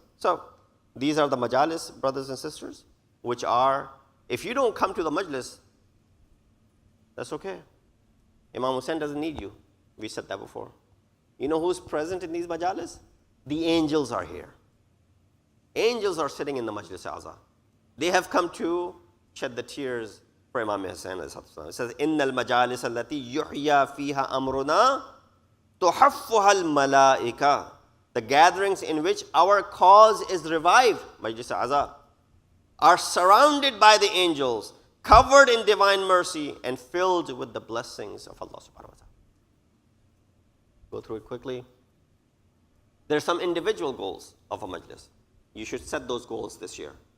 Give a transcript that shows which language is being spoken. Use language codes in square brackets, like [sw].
[en] So, these are the majalis, brothers and sisters, which are, if you don't come to the majlis, that's okay. Imam Hussain doesn't need you. We said that before. You know who's present in these majalis? The angels are here. Angels are sitting in the Majlis-e-Azha. They have come to shed the tears for Imam Hussain. It says, [ar] إِنَّ الْمَجَالِسَ الَّتِي يُحْيَى فِيهَا أَمْرُنَا تُحَفُّهَا الْمَلَائِكَةِ. [en] The gatherings in which our cause is revived, Majlis-e-Azha, are surrounded by the angels, covered in divine mercy, and filled with the blessings of Allah subhanahu wa ta'ala. Go through it quickly. There are some individual goals of a majlis. You should set those goals this year.